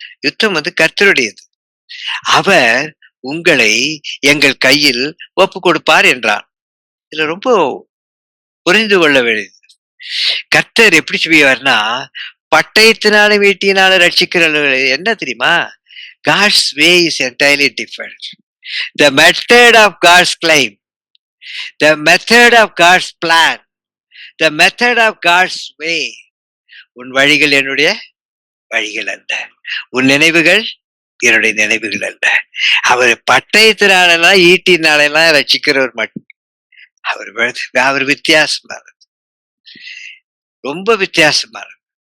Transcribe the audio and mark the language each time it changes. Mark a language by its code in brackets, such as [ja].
[ta] யுத்தம் கர்த்தருடையது. அவர் உங்களை எங்கள் கையில் ஒப்பு கொடுப்பார் என்றார். இதுல ரொம்ப புரிந்து கொள்ள வேண்டியது, கர்த்தர் எப்படி செய்வார்னா, பட்டயத்தினாலும் ஈட்டினாலும் ரட்சிக்கிறவர் என்ன தெரியுமா? [en] God's way is entirely different. The method of God's claim, the method of God's plan, the method of God's way. [ta] உன் வழிகள் என்னுடைய வழிகள் அல்ல, உன் நினைவுகள் என்னுடைய நினைவுகள் அல்ல. அவர் பட்டயத்தினாலெல்லாம் ஈட்டினாலெல்லாம் ரட்சிக்கிறவர் மட்டும். அவர் வித்தியாசமானது, ரொம்ப வித்தியாசமானது.